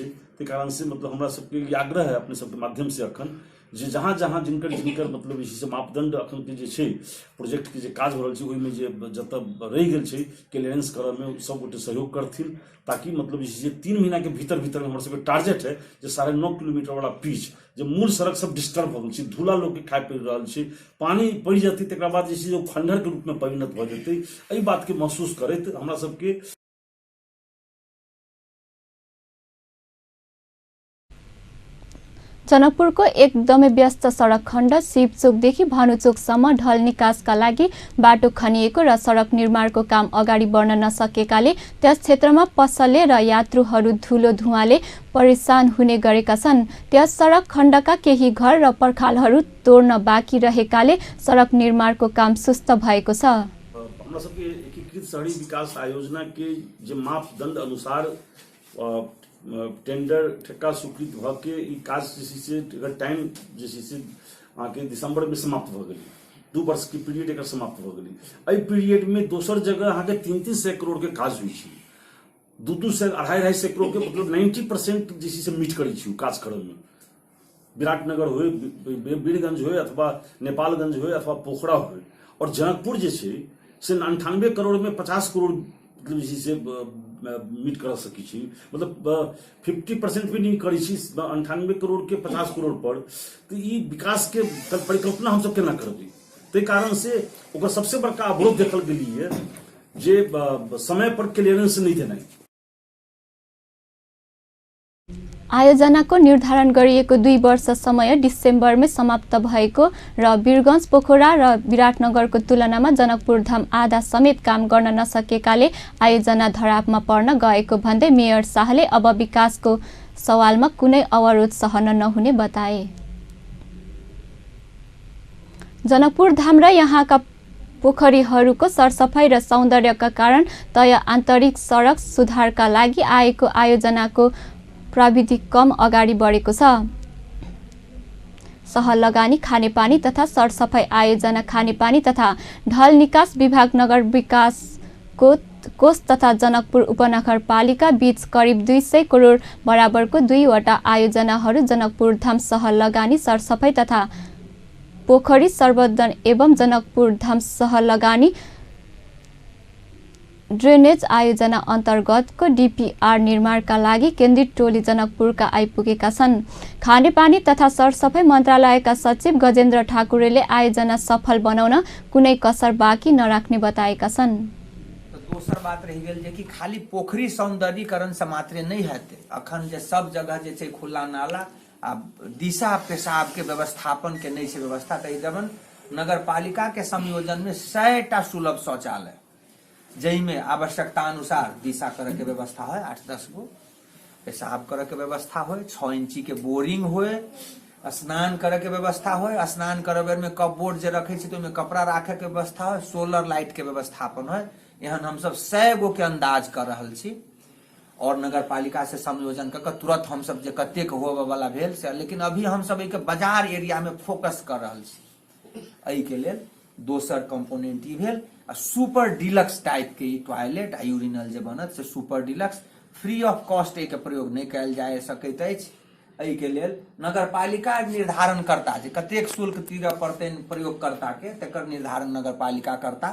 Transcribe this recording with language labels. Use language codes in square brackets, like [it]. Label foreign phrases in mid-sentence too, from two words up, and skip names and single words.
[mai] ते कारण से मतलब हमरा सबके आग्रह है अपने सबके माध्यम से अखन जे जहाँ जहाँ जिनकर मतलब इसी से मापदंड अखन के जे छै प्रोजेक्ट के जे काज हो रहल छै ओहि में जे जतऽ रहि गेल छै क्लियरेंस करऽ में सब गोटे सहयोग करथिन, ताकि मतलब इसी से 3 महीना के भीतर भीतर में हमर सबके टारगेट है जे 9.5 किलोमीटर वाला पिच जे मूल सड़क सब डिस्टर्ब हो गेल छै, धूला लोग के खाए पड़ि रहल छै, पानी पड़ जेतै तकर बाद जे खंडहर के रूप में परिणत भ जेतै। एहि बात के महसूस करैत हमरा सबके [ne] जनकपुरको एकदमै व्यस्त सडक खण्ड शिवचोकदेखि भानुचोकसम्म ढल निकासका लागि बाटो खनिएको र सडक निर्माणको काम अगाडि बढ्न नसकेकाले त्यस क्षेत्रमा पसले र यात्रुहरू धुलो धुवाले परेशान हुने गरेका छन्। त्यस सडक खण्डका केही घर र पर्खालहरू तोड्न बाँकी रहेकाले सडक निर्माणको काम सुस्त भएको छ। [mai] हमरा सबके एकीकृत शहरी विकास आयोजना के जे मापदंड अनुसार टेंडर ठेका स्वीकृत भ के ई काज से टाइम जैसे अहाँके दिसंबर में समाप्त भ गेलै, 2 वर्ष के पीरियड एक समाप्त भ गेलै। एहि पीरियड में दोसर जगह अहाँके 300 करोड़ के काज हुई छै, 200 250 करोड़ के मतलब 90% जैसे से मीट करै छी काज करऽ में। विराटनगर हो, बीरगंज हो, अथवा नेपालगंज हो, अथवा पोखरा हो, और जनकपुर जे छै से 98 करोड़ में 50 करोड़ से मीट कर सकी छी, मतलब 50% भी नहीं करी छी 98 करोड़ के 50 करोड़ पर। तो ये विकास के परिकल्पना हम सब केना करबे, ते कारण से ओकर सबसे बड़का अवरोध देखल गेली है जे समय पर क्लियरेंस नहीं देना। [ne] आयोजनाको निर्धारण गरिएको 2 वर्ष समय डिसेम्बरमै समाप्त भएको र वीरगञ्ज पोखरा र विराटनगरको तुलनामा जनकपुर धाम आधा समेत काम गर्न नसकेकाले आयोजना धरापमा पर्न गएको भन्दै मेयर शाहले अब विकासको सवालमा कुनै अवरोध सहन नहुने बताए। जनकपुर धाम र यहाँका पोखरीहरूको सरसफाई र सौन्दर्यका कारण तय आन्तरिक सडक सुधारका लागि आएको आयोजनाको प्राविधिक कम अगाडि बढेको छ। सहर लगानी खानेपानी तथा सरसफाई आयोजना खानेपानी तथा ढल निकास विभाग नगर विकास कोष तथा जनकपुर उपनगरपालिका बीच करिब 200 करोड बराबरको 2 वटा आयोजनाहरू जनकपुर धाम सहर लगानी सरसफाई तथा पोखरी सर्वोधन एवं जनकपुर धाम सहर लगानी ड्रेनेज आयोजना अन्तर्गतको डीपीआर निर्माणका लागि केन्द्रित टोली जनकपुरका आइपुगेका छन्। खानेपानी तथा सरसफाई मन्त्रालयका सचिव गजेन्द्र ठाकुरेले आयोजना सफल बनाउन कुनै कसर बाँकी नराख्ने बताएका छन्। [mai] दोसर बात रहि गेल जे कि खाली पोखरी सौन्दर्यीकरण से मात्रे नहीं हेतै, अखन जे सब जगह जे छै खुला नाला आ दिशा पेशाब के व्यवस्थापन के नहीं छै व्यवस्था, तै नगर पालिका के संयोजन में 100टा सुलभ शौचालय जई में आवश्यकता अनुसार दिशा करे के व्यवस्था है, 8-10 गो पेशाब करे के व्यवस्था हो, 6 इंची के बोरिंग हो, स्नान करे के व्यवस्था हो, स्नान करे बेर में कप बोर्ड जे रखे छी तो में कपड़ा राखे के व्यवस्था हो, [en] solar light [mai] के व्यवस्थापन है। एहन हम सब 100 गो के अंदाज कर रहल छी और नगर पालिका से संयोजन कर तुरंत हम सब जे कतेक होबे वाला भेल से, लेकिन अभी हम सब एक बाजार एरिया में फोकस कर रहल छी। एहि के लेल दोसर कंपोनेंट ई भेल [en] super deluxe type [mai] के टॉयलेट आ यूरिनल जे बनत से [en] super deluxe free of cost [mai] एक प्रयोग नहीं कल जा सकैत अछि, एहि के लेल नगरपालिका निर्धारणकर्ता जे कतेक शुल्क तीरऽ पड़तनि प्रयोगकर्ता के तकर निर्धारण नगरपालिका करता।